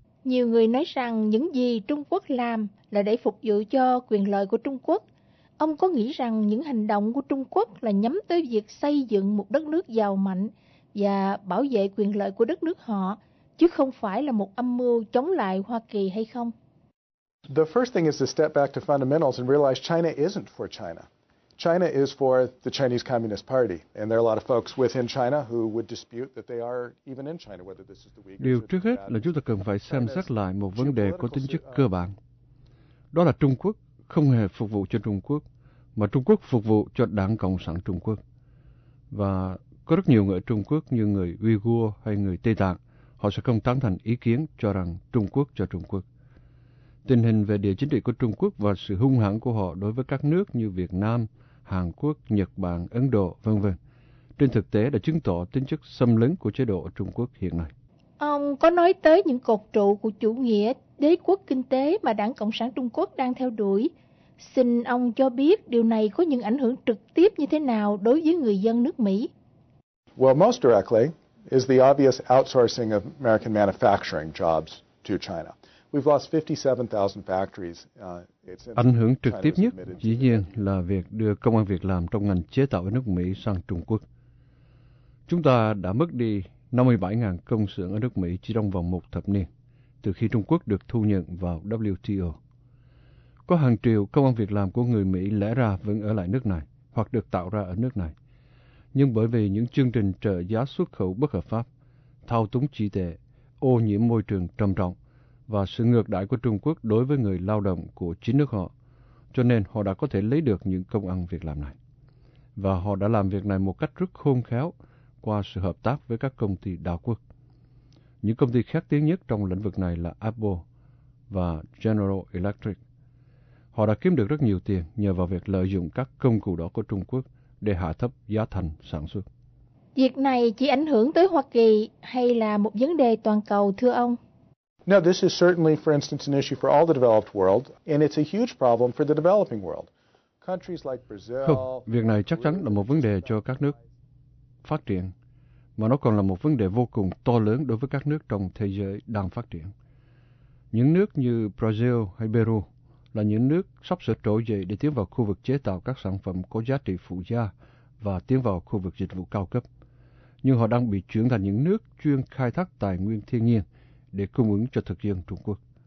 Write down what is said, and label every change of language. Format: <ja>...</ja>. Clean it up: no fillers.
<vi>Nhiều người nói rằng những gì Trung Quốc làm là để phục vụ cho quyền lợi của Trung Quốc. Ông có nghĩ rằng những hành động của Trung Quốc là nhắm tới việc xây dựng một đất nước giàu mạnh và bảo vệ quyền lợi của đất nước họ, chứ không phải là một âm mưu chống lại Hoa Kỳ hay không?</vi> <en>The first thing is to step back to fundamentals and realize China isn't for China. China is for the Chinese Communist Party, and there are a lot of folks within China who would dispute that they are even in China, whether this is the Uyghurs.</en> <vi>Điều trước hết là chúng ta cần phải xem xét lại một vấn đề có tính chất cơ bản. Đó là Trung Quốc không hề phục vụ cho Trung Quốc, mà Trung Quốc phục vụ cho Đảng Cộng sản Trung Quốc. Và có rất nhiều người ở Trung Quốc như người Uyghur hay người Tây Tạng, họ sẽ không tán thành ý kiến cho rằng Trung Quốc cho Trung Quốc. Tình hình về địa chính trị của Trung Quốc và sự hung hãn của họ đối với các nước như Việt Nam, Hàn Quốc, Nhật Bản, Ấn Độ, v.v. trên thực tế đã chứng tỏ tính chất xâm lấn của chế độ ở Trung Quốc hiện nay. Ông có nói tới những cột trụ của chủ nghĩa đế quốc kinh tế mà Đảng Cộng sản Trung Quốc đang theo đuổi. Xin ông cho biết điều này có những ảnh hưởng trực tiếp như thế nào đối với người dân nước Mỹ?</vi> <en>Well, most directly is the obvious outsourcing of American manufacturing jobs to China. We've lost 57,000 factories.</en> <vi>Ảnh hưởng trực tiếp nhất dĩ nhiên là việc đưa công ăn việc làm trong ngành chế tạo ở nước Mỹ sang Trung Quốc. Chúng ta đã mất đi 57,000 công xưởng ở nước Mỹ chỉ trong vòng một thập niên từ khi Trung Quốc được thu nhận vào WTO. Có hàng triệu công ăn việc làm của người Mỹ lẽ ra vẫn ở lại nước này hoặc được tạo ra ở nước này, nhưng bởi vì những chương trình trợ giá xuất khẩu bất hợp pháp, thao túng chi tệ, ô nhiễm môi trường trầm trọng và sự ngược đãi của Trung Quốc đối với người lao động của chính nước họ, cho nên họ đã có thể lấy được những công ăn việc làm này. Và họ đã làm việc này một cách rất khôn khéo qua sự hợp tác với các công ty đa quốc. Những công ty khét tiếng nhất trong lĩnh vực này là Apple và General Electric. Họ đã kiếm được rất nhiều tiền nhờ vào việc lợi dụng các công cụ đó của Trung Quốc để hạ thấp giá thành sản xuất. Việc này chỉ ảnh hưởng tới Hoa Kỳ hay là một vấn đề toàn cầu, thưa ông?</vi> <en>No, this is certainly, for instance, an issue for all the developed world, and it's a huge problem for the developing world. Countries like Brazil.</en> <vi>Không, việc này chắc chắn là một vấn đề cho các nước phát triển, mà nó còn là một vấn đề vô cùng to lớn đối với các nước trong thế giới đang phát triển. Những nước như Brazil hay Peru là những nước sắp sửa trỗi dậy để tiến vào khu vực chế tạo các sản phẩm có giá trị phụ gia và tiến vào khu vực dịch vụ cao cấp, nhưng họ đang bị chuyển thành những nước chuyên khai thác tài nguyên thiên nhiên để cung ứng cho thực dân Trung Quốc.</vi>